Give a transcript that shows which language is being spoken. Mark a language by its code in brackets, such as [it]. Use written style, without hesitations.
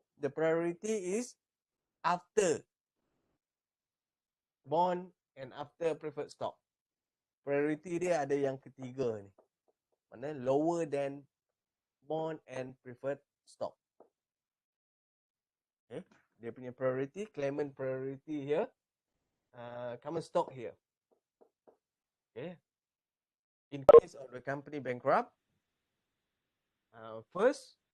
[en] The priority is after bond and after preferred stock. [ms] Priority dia ada yang ketiga ni. [en] Mana lower than bond and preferred stock. Okay. Dia punya priority, claimant priority here, common stock here. Okay. In case of the company bankrupt, first